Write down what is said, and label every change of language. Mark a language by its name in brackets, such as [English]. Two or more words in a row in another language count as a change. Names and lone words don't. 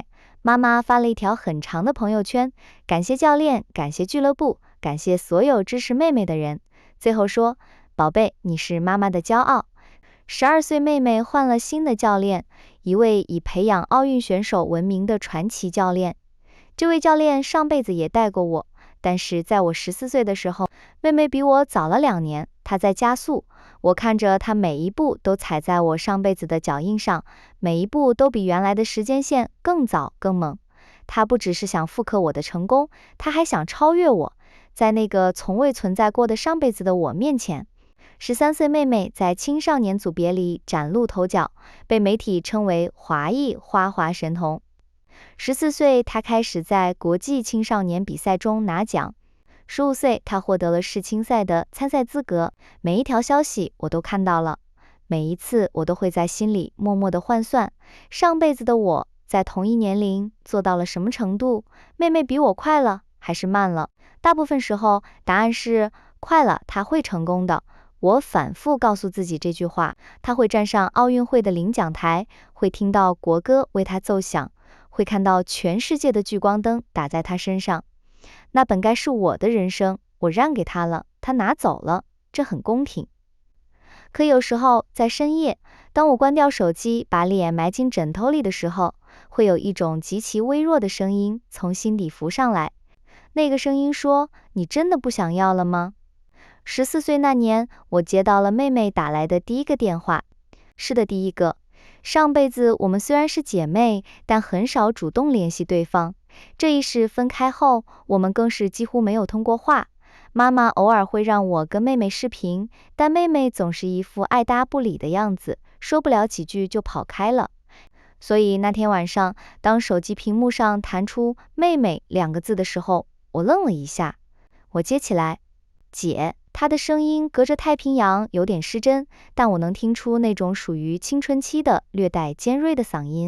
[Chinese] 媽媽發了一條很長的朋友圈，感謝教練，感謝俱樂部，感謝所有支持妹妹的人。最後說，寶貝，你是媽媽的驕傲。12歲妹妹換了新的教練，一位以培養奧運選手聞名的傳奇教練。這位教練上輩子也帶過我，但是在我14歲的時候，妹妹比我早了2年，她在加速。我看着她每一步都踩在我上輩子的腳印上，每一步都比原來的時間線更早更猛。她不只是想複刻我的成功，她還想超越我，在那個從未存在過的上輩子的我面前。13歲妹妹在青少年組別裡嶄露頭角，被媒體稱為華裔花滑神童。14歲，她開始在國際青少年比賽中拿獎。15歲，她獲得了世青賽的參賽資格。每一條消息我都看到了，每一次我都會在心裡默默地換算，上輩子的我在同一年齡做到了什麼程度？妹妹比我快了還是慢了？大部分時候答案是快了，她會成功的。我反覆告訴自己這句話，她會站上奧運會的領獎台，會聽到國歌為她奏響，會看到全世界的聚光燈打在她身上。那本該是我的人生，我讓給她了，她拿走了，這很公平。可有時候在深夜，當我關掉手機，把臉埋進枕頭裡的時候，會有一種極其微弱的聲音從心底浮上來。那個聲音說：“你真的不想要了嗎？”14歲那年，我接到了妹妹打來的第一個電話。是的，第一個。上輩子我們雖然是姐妹，但很少主動聯繫對方。這一世分開後，我們更是幾乎沒有通過話。媽媽偶爾會讓我跟妹妹視頻，但妹妹總是一副愛答不理的樣子，說不了幾句就跑開了。所以那天晚上，當手機屏幕上彈出“妹妹”2個字的時候，我愣了一下。我接起來，姐。她的聲音隔着太平洋有點失真，但我能聽出那種屬於青春期的略帶尖銳的嗓音。